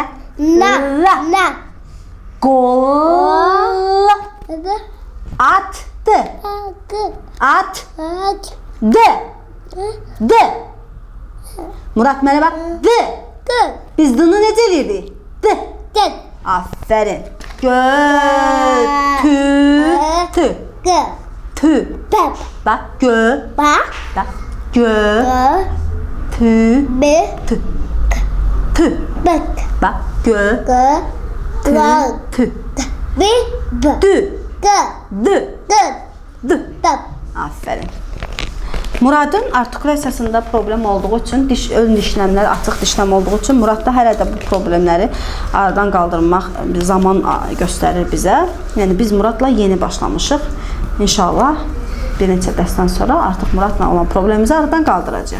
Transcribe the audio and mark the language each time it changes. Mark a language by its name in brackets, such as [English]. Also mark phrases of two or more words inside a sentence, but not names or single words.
[Azerbaijani] La. Gol. Attı. At. D. Murad mənə bax. D. Biz D-ni necə eləyirdik? D. Aferin. Götü. Tü. Bak gö. Bak gö. Tü. Tü. Tü. Bak gö. Tü. Tü. Dü. D. Dıt. D. Dıt. Aferin. Muradın artikulyasiyasında problem olduğu üçün, ön dişləmləri, açıq dişləm olduğu üçün Muradda hələ də bu problemləri aradan qaldırmaq zaman göstərir bizə. Yəni biz Muradla yeni başlamışıq. İnşallah bir neçə dərsdən sonra artıq Muradla olan problemimizi aradan qaldıracağıq.